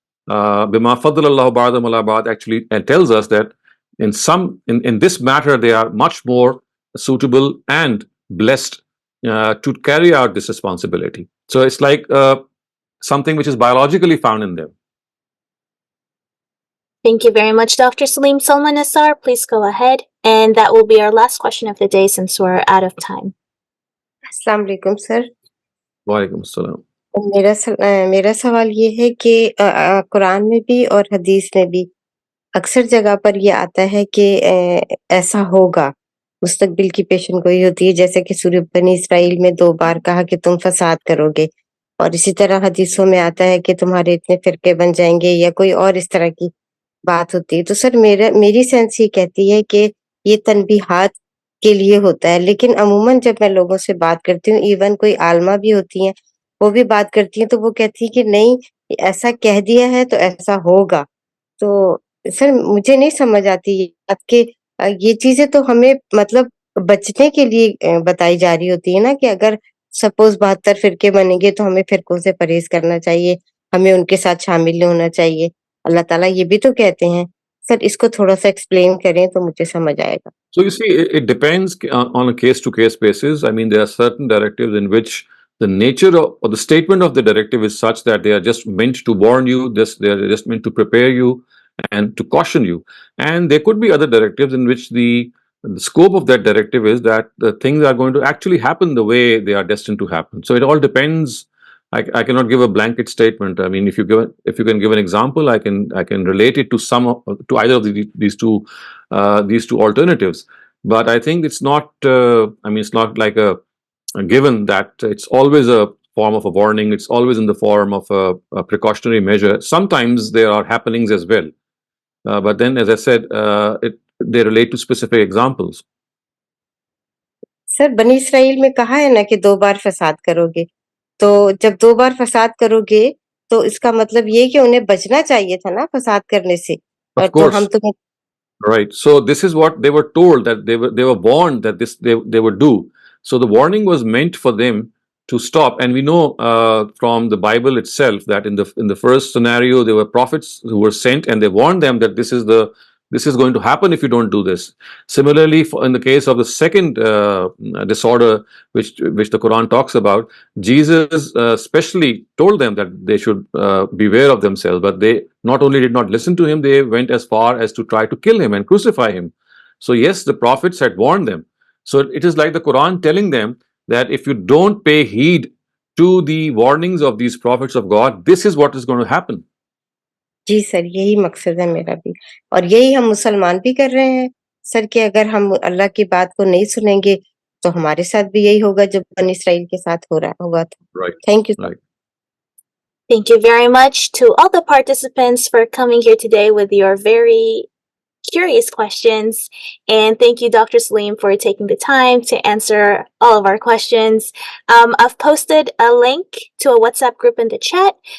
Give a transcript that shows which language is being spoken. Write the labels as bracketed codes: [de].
[ar] Bima faddalallahu ba'dahum ala ba'd [en] actually tells us that in this matter they are much more suitable and blessed to carry out this responsibility. So it's like something which is biologically found in them. Thank you very much, Dr. Saleem. Salman Nassar, please go ahead. And that will be our last question of the day since we're out of time. [hi] अस्सलाम वालेकुम sir. वालेकुम अस्सलाम। मेरा सवाल ये है कि कुरान में भी और हदीस में भी अक्सर जगह पर ये आता है कि ऐसा होगा, मुस्तकबिल की पेशन गोई होती है, जैसे कि सूरह बनी इसराइल में 2 बार कहा कि तुम फसाद करोगे, और इसी तरह हदीसों में आता है कि तुम्हारे इतने फिरके बन जाएंगे या कोई और इस तरह की बात होती है। तो सर मेरी सेंस ये कहती है कि ये तनबीहात के लिए होता है, लेकिन अमूमन जब मैं लोगों से बात करती हूँ, इवन कोई आलिमा भी होती हैं, वो भी बात करती हैं, तो वो कहती है कि नहीं, ऐसा कह दिया है तो ऐसा होगा। तो सर मुझे नहीं समझ आती ये बात कि ये चीजें तो हमें मतलब बचने के लिए बताई जा रही होती है ना, कि अगर सपोज 72 फिरके बनेंगे तो हमें फिरकों से परहेज करना चाहिए, हमें उनके साथ शामिल नहीं होना चाहिए। अल्लाह ताला ये भी तो कहते हैं। सर इसको थोड़ा सा एक्सप्लेन करें तो मुझे समझ आएगा। [en] So you see, it depends on a case-to-case basis. There are certain directives in which the nature or the statement of the directive is such that they are just meant to warn you, they are just meant to prepare you and to caution you. And there could be other directives in which the scope of that directive is that the things are going to actually happen the way they are destined to happen. So it all depends. I cannot give a blanket statement. If you can give an example, I can relate it to either of these two alternatives. But I think it's not. It's not like a given that it's always a form of a warning. It's always in the form of a precautionary measure. Sometimes there are happenings as well. But then, as I said, they relate to specific examples. [hi] Sir बनी Israel में कहा है ना कि 2 बार फसाद करोगे, तो जब 2 बार फसाद करोगे तो इसका मतलब ये कि उन्हें बचना चाहिए था ना फसाद करने से, और [en] Of [hi] तो [en] course. [hi] हम तुम्हें [en] Right. So this is what they were told, that they were warned that they would do. So the warning was meant for them to stop. And we know from the Bible itself that in the first scenario there were prophets who were sent, and they warned them that this is going to happen if you don't do this. Similarly, in the case of the second disorder, which the Quran talks about, Jesus specially told them that they should beware of themselves. But they not only did not listen to him, they went as far as to try to kill him and crucify him. So yes, the prophets had warned them. So it is like the Quran telling them that if you don't pay heed to the warnings of these prophets of God, this is what is going to happen. [hi] Ji sir, यही मकसद है मेरा भी, और यही हम मुसलमान भी कर रहे हैं सर, कि अगर हम अल्लाह की बात को नहीं सुनेंगे तो हमारे साथ भी यही होगा जो बनी इसराइल के साथ हुआ था. [en] Right. Thank you. Right. Thank you very much to all the participants for coming here today with your very curious questions. And thank you, Dr. Saleem, for taking the time to answer all of our questions. I've posted a link to a WhatsApp group in the chat.